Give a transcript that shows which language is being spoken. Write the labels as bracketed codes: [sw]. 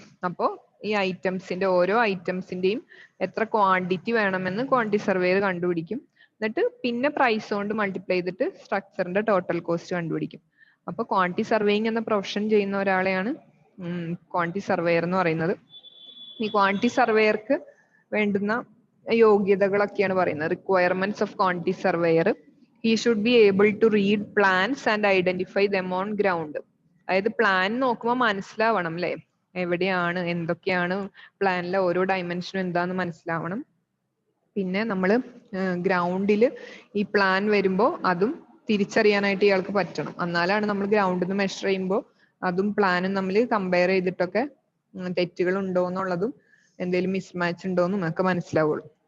[ml] അപ്പോ ഈ ഓരോ ഐറ്റംസിന്റെയും എത്ര ക്വാണ്ടിറ്റി വേണമെന്ന് ക്വാണ്ടിറ്റി സർവേയർ കണ്ടുപിടിക്കും. എന്നിട്ട് പിന്നെ പ്രൈസ് കൊണ്ട് മൾട്ടിപ്ലൈ ചെയ്തിട്ട് സ്ട്രക്ചറിന്റെ ടോട്ടൽ കോസ്റ്റ് കണ്ടുപിടിക്കും. അപ്പൊ ക്വാണ്ടിറ്റി സർവേയിങ് എന്ന പ്രൊഫഷൻ ചെയ്യുന്ന ഒരാളെയാണ് ക്വാണ്ടിറ്റി സർവേയർ എന്ന് പറയുന്നത്. ഈ ക്വാണ്ടിറ്റി സർവേയർക്ക് വേണ്ടുന്ന യോഗ്യതകളൊക്കെയാണ് പറയുന്നത്. [en] Requirements of quantity surveyor: he should be able to read plans and identify them on ground. [ml] അതായത് പ്ലാൻ നോക്കുമ്പോൾ മനസ്സിലാവണം അല്ലെ, എവിടെയാണ് എന്തൊക്കെയാണ് പ്ലാനിലെ ഓരോ ഡയമെൻഷനും എന്താന്ന് മനസ്സിലാവണം. പിന്നെ നമ്മൾ ഗ്രൗണ്ടിൽ ഈ പ്ലാൻ വരുമ്പോൾ അതും തിരിച്ചറിയാനായിട്ട് ഇയാൾക്ക് പറ്റണം. എന്നാലാണ് നമ്മൾ ഗ്രൗണ്ടിൽ നിന്ന് മെഷർ ചെയ്യുമ്പോൾ അതും പ്ലാനും തമ്മിൽ കമ്പയർ ചെയ്തിട്ടൊക്കെ തെറ്റുകൾ ഉണ്ടോ എന്നുള്ളതും എന്തെങ്കിലും മിസ്മാച്ച് ഉണ്ടോന്നും ഒക്കെ മനസ്സിലാവുള്ളൂ.